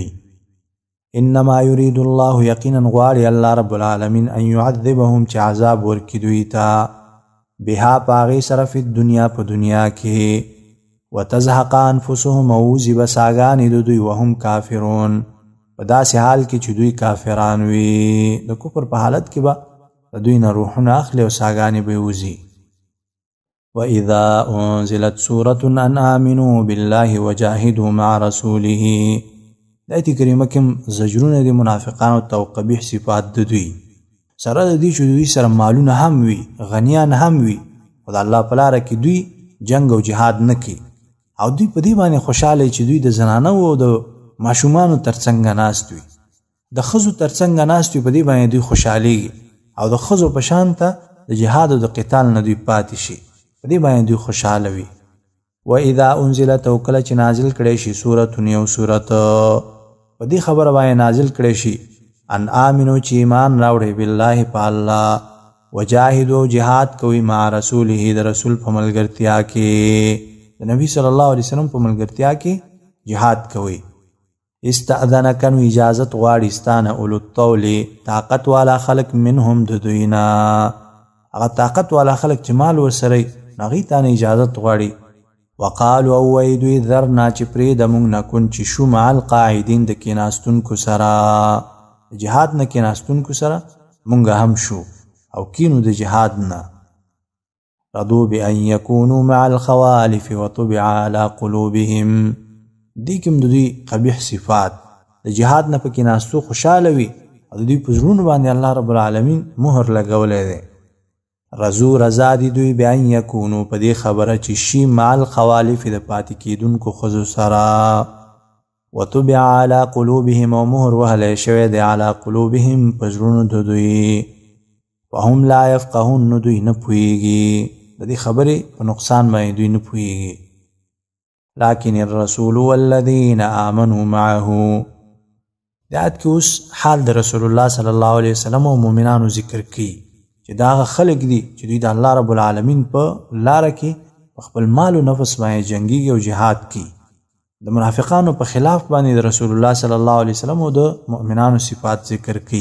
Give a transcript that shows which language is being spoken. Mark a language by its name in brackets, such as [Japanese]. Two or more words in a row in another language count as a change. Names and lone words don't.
[Arabic] انما یرید الله [Pashto] یقینا غواړي [Arabic] الله رب العالمین ان يعذبهم [Pashto] چې عذاب ورکړي دوی ته بها پاغي سره [Arabic] فی دنیا [Pashto] په دنیا کې [Arabic] وتزهق انفسهم [Pashto] او وزب ساګانې د دوی [Arabic] وهم کافرون [Pashto] په داسې حال کې چې دوی کافران وي د کفر په حالت کې به د دوی نه روحونه اخلي او ساګانې به وځي. [Arabic] وَإِذَا أُنزِلَتْ سُورَةٌ أَنْ آمِنُوا بِاللَّهِ وَجَاهِدُوا مَعَ رَسُولِهِ [Pashto] د آیت کریمه کې زجرونه د منافقانو ته او قبیح صفات د دوی سره د دې چې دوی سره مالونه هم وي غنیان هم وي خو د الله په لاره کې دوی جنگ او جهاد نه کوي او دوی په دې باندې خوشحاله چې دوی د زنانو او د ماشومانو ترڅنګ ناست وي د ښځو ترڅنګ ناست وي په دې باندې دوی خوشحالېږي او د ښځو په شان ته د جهاد او د قتال نه دوی پاتې شي په دې باندې دوی خوشحاله وي. [Arabic] وَإِذَا أُنزِلَتْ [Pashto] او کله چې نازل کړی شي سورة یو سورت په دې خبره باندې نازل کړی شي [Arabic] ان آمنو [Pashto] چې ایمان راوړی بالله په الله وجاهدوا جهاد کوي [Arabic] مع رسوله [Pashto] د رسول په ملګرتیا کې د نبی [Arabic] صلی الله علیه وسلم [Pashto] په ملګرتیا کې جهاد کوي. استأذنک نو اجازت غواړي ستانه [Arabic] اولو الطول [Pashto] طاقت والا خلق منهم د دوینا هغه طاقت والا خلق چې مال ورسره هغوی ته اجازت غواړي. وقالو او وی دوی ذرنا چې پرېږده موږ نکن چې شو [Arabic] مع القاعدین [Pashto] د کېناستونکو سره د جهاد نه کېناستونکو سره موږ هم شو او کینو د جهاد نه. [Arabic] رضوا بأن يكونوا مع الخوالف وطبع على قلوبهم [Pashto] دې کې د دوی قبیح صفات د جهاد نه په کېناستو خوشحاله وي او د دوی په زړونو باندې [Arabic] الله رب العالمین [Pashto] مهر لګولی دی. رضو رضا دي دوی [Arabic] بأن یکونو [Pashto] په دې خبره چې شي [Arabic] مع الخوالف [Pashto] د پاتې کېدونکو ښځو سره [Arabic] وطبع على قلوبهم [Pashto] او مهر وهلی شوی دی [Arabic] على قلوبهم [Pashto] په زړونو د دوی [Arabic] وهم لا یفقهون [Pashto] نو دوی نه پوهېږي د دې خبرې په نقصان باندې دوی نه پوهېږي. [Arabic] لكن الرسول والذین آمنوا معه [Pashto] د آیت کې اوس حال د رسول الله [Arabic] صلی الله علیه وسلم [Pashto] او مؤمنانو ذکر کوي چې دا هغه خلک دي چې دوی د [Arabic] الله رب العالمین [Pashto] په لاره کې په خپل مال او نفس باندې جنګیږي او جهاد کوي. د منافقانو په خلاف باندې د رسول الله [Arabic] صلی الله علیه وسلم [Pashto] او د مؤمنانو صفات ذکر کوي.